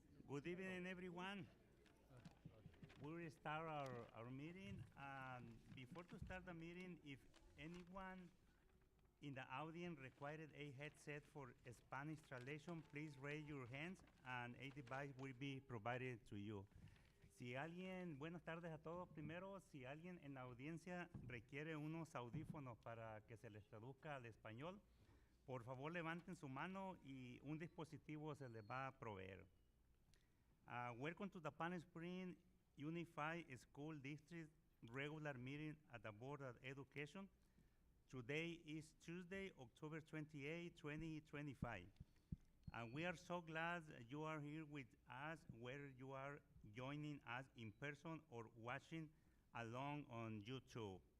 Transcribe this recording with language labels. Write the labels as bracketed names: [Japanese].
[English] Good evening, everyone. We'll start our meeting. And before to start the meeting, if anyone in the audience required a headset for a Spanish translation, please raise your hands and a device will be provided to you. [Spanish] Si alguien, buenas tardes a todos. Primero, si alguien en la audiencia requiere unos audífonos para que se les traduzca al español, por favor levanten su mano y un dispositivo se les va a proveer. [English] Welcome to the Palm Springs Unified School District regular meeting at the Board of Education. Today is Tuesday, October 28, 2025. And we are so glad you are here with us, whether you are joining us in person or watching along on YouTube.